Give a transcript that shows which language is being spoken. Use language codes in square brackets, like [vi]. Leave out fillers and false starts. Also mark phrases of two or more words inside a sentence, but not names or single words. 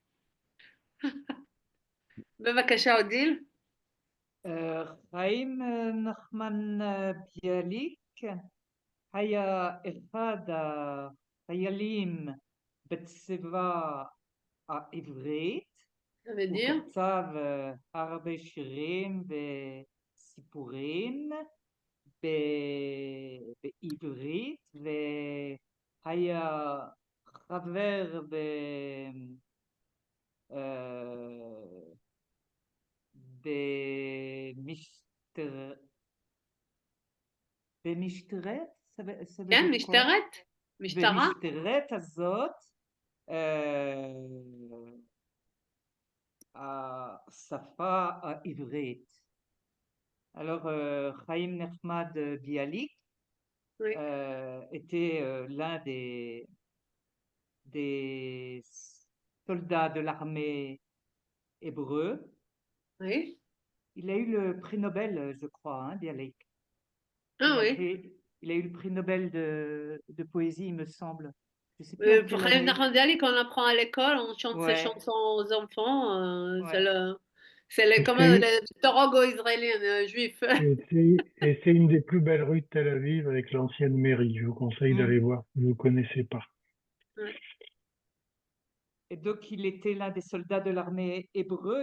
[he] בבקשה, אודיל. חיים נחמן ביאליק היה אחד החיילים בצבא העברית. [fr] Ça veut [he] הוא [fr] dire? [he] כתב הרבה שירים וסיפורים בעברית, והיה חבר במשטרת, כן, משטרת? משטרה? במשטרת הזאת, השפה העברית. [fr] Alors, Chaim Nechmad Bialik Oui. était l'un des soldats de l'armée hébreu. Oui. Il a eu le prix Nobel, je crois, hein, Bialik. Ah oui. Il a eu le prix Nobel de poésie, il me semble. Je sais plus en Pour quelle Chaim année. נחman ביאליק, quand on apprend à l'école, on chante ses Ouais. chansons aux enfants. Ouais. C'est comme le torogo israélien juif. Et c'est une des plus belles rues de Tel Aviv avec l'ancienne mairie. Je vous conseille d'aller voir si vous ne connaissez pas. Ouais. Et donc, il était l'un des soldats de l'armée hébreu.